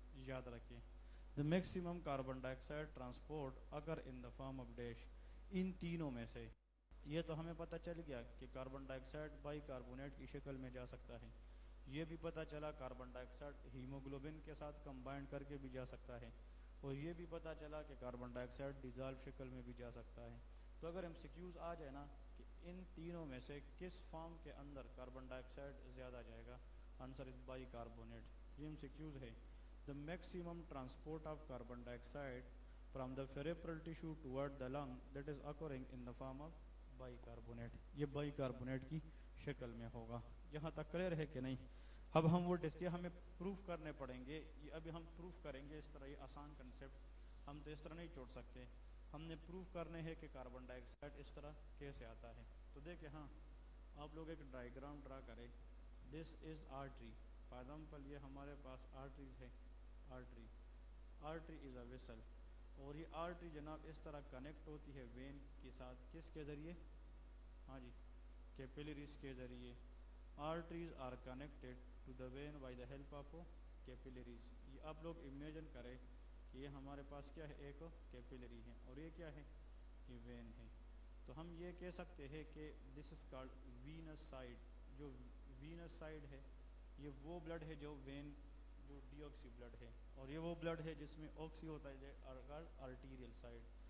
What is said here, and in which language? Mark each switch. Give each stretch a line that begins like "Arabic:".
Urdu: یاد رکھیں
English: the maximum carbon dioxide transport occur in the form of dash.
Urdu: ان تینوں میں سے یہ تو ہمیں پتہ چل گیا کہ carbon dye oxide by carbonate کی شکل میں جا سکتا ہے. یہ بھی پتہ چلا کاربن ڈائی آکسائڈ ہیموگلوبن کے ساتھ کمبائنڈ کر کے بھی جا سکتا ہے, اور یہ بھی پتہ چلا کہ کاربن ڈائی آکسائڈ ڈیزالو شکل میں بھی جا سکتا ہے. تو اگر ایم سی کیوز آ جائے نا کہ ان تینوں میں سے کس فارم کے اندر کاربن ڈائی آکسائڈ زیادہ جائے گا,
English: Answer is bicarbonate.
Urdu: یہ ایم سی کیوز ہے.
English: The maximum transport of carbon dioxide from the peripheral tissue toward the lung that is occurring in the form of bicarbonate.
Urdu: یہ by carbonate کی شکل میں ہوگا. یہاں تک clear ہے کہ نہیں؟ اب ہم وہ ٹیسٹ ہمیں پروف کرنے پڑیں گے, یہ ابھی ہم پروف کریں گے اس طرح. یہ آسان کنسیپٹ ہم تو اس طرح نہیں چھوڑ سکتے, ہم نے پروف کرنے ہے کہ کاربن ڈائی آکسائڈ اس طرح کیسے آتا ہے. تو دیکھیں, ہاں آپ لوگ ایک ڈائیگرام ڈرا کریں.
English: This is artery.
Urdu: فار ایگزامپل یہ ہمارے پاس آرٹریز ہے.
English: artery is a vessel,
Urdu: اور یہ آرٹری جناب اس طرح کنیکٹ ہوتی ہے وین کے ساتھ. کس کے ذریعے؟ ہاں جی, کیپلریز کے ذریعے.
English: Arteries are connected to the vein by the help of capillaries.
Urdu: یہ آپ لوگ امیجن کریں کہ یہ ہمارے پاس کیا ہے, ایک کیپلری ہے, اور یہ کیا ہے؟ یہ وین ہے. تو ہم یہ کہہ سکتے ہیں کہ
English: This is called venous side.
Urdu: جو وینس سائڈ ہے یہ وہ بلڈ ہے جو وین جو ڈی آکسی بلڈ ہے, اور یہ وہ بلڈ ہے جس میں آکسی ہوتا ہے, آرٹیریل سائڈ.